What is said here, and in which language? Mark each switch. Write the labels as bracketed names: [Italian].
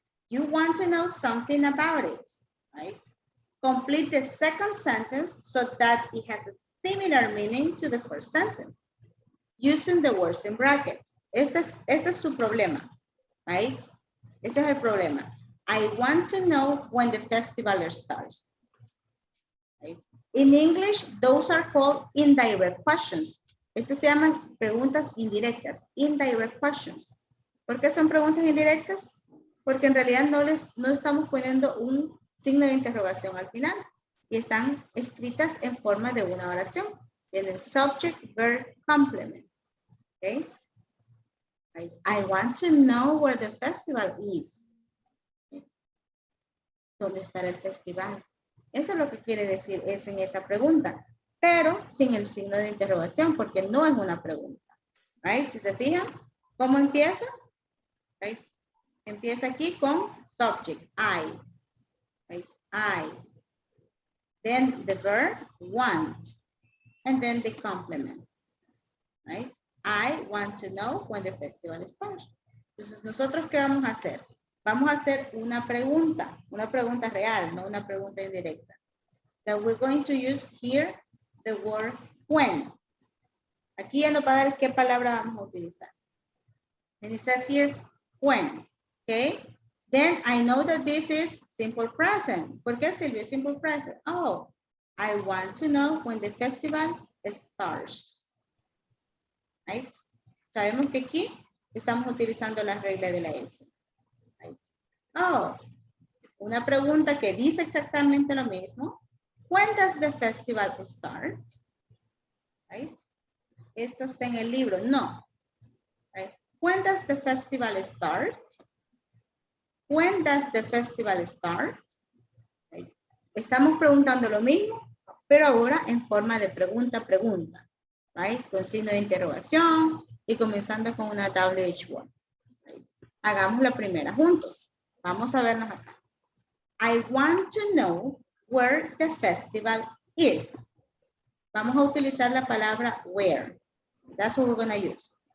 [English] You want to know something about it, right? Complete the second sentence so that it has a similar meaning to the first sentence, using the words in brackets. [Spanish] Este es su problema, right? Este es el problema. [English] I want to know when the festival starts. Right? In English, those are called indirect questions. [Spanish] Estas se llaman preguntas indirectas, [English] indirect questions. [Spanish] ¿Por qué son preguntas indirectas? Porque en realidad no estamos poniendo un signo de interrogación al final y están escritas en forma de una oración. Tienen subject, verb, complement. Okay? Right. [English] I want to know where the festival is. Okay. [Spanish] ¿Dónde estará el festival? Eso es lo que quiere decir es en esa pregunta, pero sin el signo de interrogación, porque no es una pregunta. Right? Si se fijan, ¿cómo empieza? Right? Empieza aquí con subject, I. [English] Right? I. Then the verb, want. And then the complement. Right? I want to know when the festival starts. [Spanish] Entonces, ¿nosotros qué vamos a hacer? Vamos a hacer una pregunta real, no una pregunta indirecta. [English] That we're going to use here the word when. [Spanish] Aquí ya nos va a dar qué palabra vamos a utilizar. [English] And it says here, when. Okay? Then I know that this is simple present. [Spanish] ¿Por qué, Silvia? [English] Simple present. Oh, I want to know when the festival starts. Right? [Spanish] Sabemos que aquí estamos utilizando la regla de la S. Right? Oh, una pregunta que dice exactamente lo mismo. [English] When does the festival start? [Spanish] Right? Esto está en el libro. No. Right? [English] When does the festival start? When does the festival start? Right? [Spanish] Estamos preguntando lo mismo, pero ahora en forma de pregunta. Right? Con signo de interrogación y comenzando con una WH1. Right? Hagamos la primera juntos. Vamos a vernos acá. [English] I want to know where the festival is. [Spanish] Vamos a utilizar la palabra where. [English] That's what we're going to use.